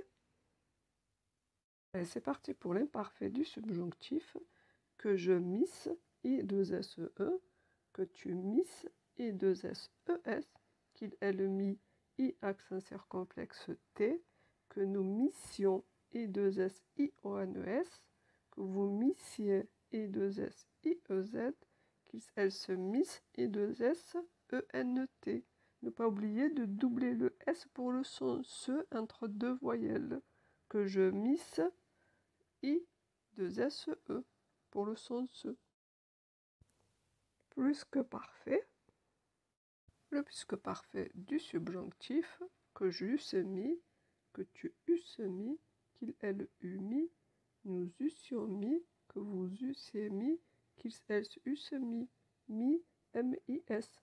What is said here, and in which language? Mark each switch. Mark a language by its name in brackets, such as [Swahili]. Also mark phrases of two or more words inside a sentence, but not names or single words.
[French] C'est parti pour l'imparfait du subjonctif. Que je misse, I-2-S-E, que tu misses, I-2-S-E-S, qu'il, elle mis, I accent circonflexe T, que nous missions, I-2-S-I-O-N-E-S, que vous missiez, I-2-S-I-E-Z, qu'elles se missent, I-2-S-E-N-T. Ne pas oublier de doubler le S pour le son SE entre deux voyelles. Que je misse, I-2-S-E pour le son SE. Plus que parfait. Le plus que parfait du subjonctif, que j'eusse mis, que tu eusses mis, qu'il, elle eût mis, nous eussions mis, que vous eussiez mis, qu'ils, elles eussent mis, M-I-S.